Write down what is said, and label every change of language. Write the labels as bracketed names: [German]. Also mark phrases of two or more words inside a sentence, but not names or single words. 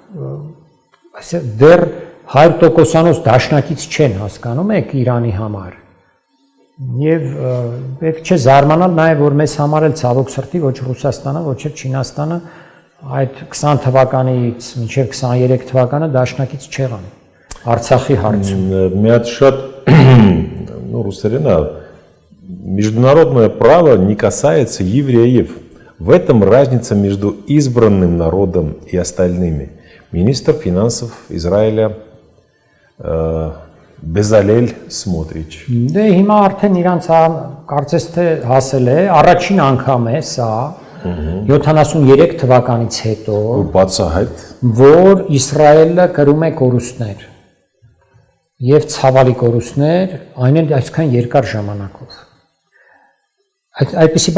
[Armenian] դեռ 100%-անոց դաշնակից չեն հասկանում եք Իրանի համար։ Եվ պետք չէ զարմանալ նաև, որ մեզ համար էլ ցավոք սրտի ոչ Ռուսաստանը, ոչ էլ Չինաստանը այդ 20 թվականից մինչև 23 թվականը դաշնակից չեղան Արցախի հարցում։ Մի հատ շատ ռուսերեն է [Russian] международное право не касается евреев. В этом разница между избранным народом и остальными. Министр финансов Израиля Բեզալել Սմոտրիչ։ [Armenian] Դե հիմա արդեն իրանց կարծես թե հասել է, առաջին անգամ է սա 73 թվականից հետո, բացահայտ, որ Իսրայելը կրում է կորուստներ եւ ցավալի կորուստներ, այն էլ այսքան երկար ժամանակով։ Այդպիսի